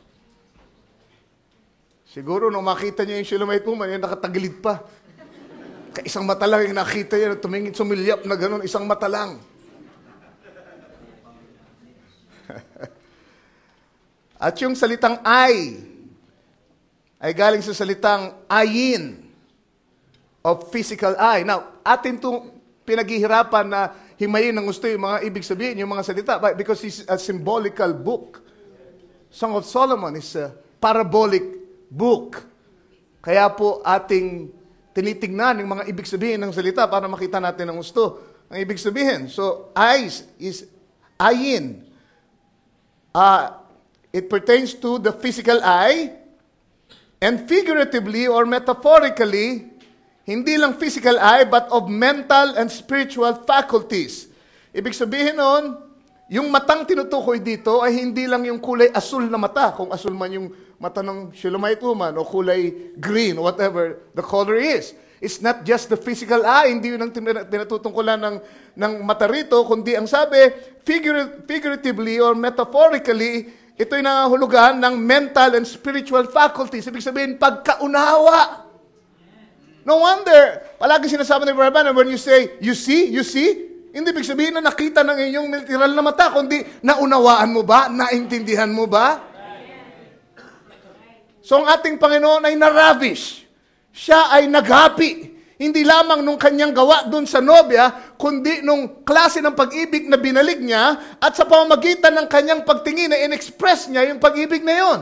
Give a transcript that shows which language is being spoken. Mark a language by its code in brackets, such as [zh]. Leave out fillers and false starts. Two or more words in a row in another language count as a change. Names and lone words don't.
[tl] Siguro nung makita niya yung [en] Shulamite woman, [tl] yung nakatagilid pa. Isang mata lang yung nakita niya, tumingin, sumilyap na gano'n, isang mata lang. At yung salitang ay galing sa salitang ayin, [en] of physical eye. Now, [tl] atin itong pinaghihirapan na himayin ng gusto yung mga ibig sabihin, yung mga salita, [en] because it's a symbolical book. Song of Solomon is a parabolic book. [tl] Kaya po ating tinitingnan yung mga ibig sabihin ng salita para makita natin ang gusto. Ang ibig sabihin. [en] So, eyes is ayin. It pertains to the physical eye, and figuratively or metaphorically, [tl] hindi lang [en] physical eye, but of mental and spiritual faculties. [tl] Ibig sabihin nun, yung matang tinutukoy dito ay hindi lang yung kulay asul na mata, kung asul man yung mata ng [en] Shulamite woman, [tl] o kulay green, [en] whatever the color is. It's not just the physical eye, [tl] hindi yun ang tinatutungkulan ng mata rito, kundi ang sabi, [en] figuratively or metaphorically, [tl] ito'y nangahulugan ng [en] mental and spiritual faculties. [tl] Ibig sabihin, pagkaunawa. [en] No wonder, [tl] palagi sinasabi ni Brother Branham, [en] when you say, you see, [tl] hindi ibig sabihin na nakita ng inyong literal na mata, kundi naunawaan mo ba? Naintindihan mo ba? So ang ating Panginoon ay naravish. Siya ay naghapi. Hindi lamang nung kanyang gawa dun sa nobya, kundi nung klase ng pag-ibig na binalik niya, at sa pamamagitan ng kanyang pagtingin na [en] in-express [tl] niya yung pag-ibig na yon.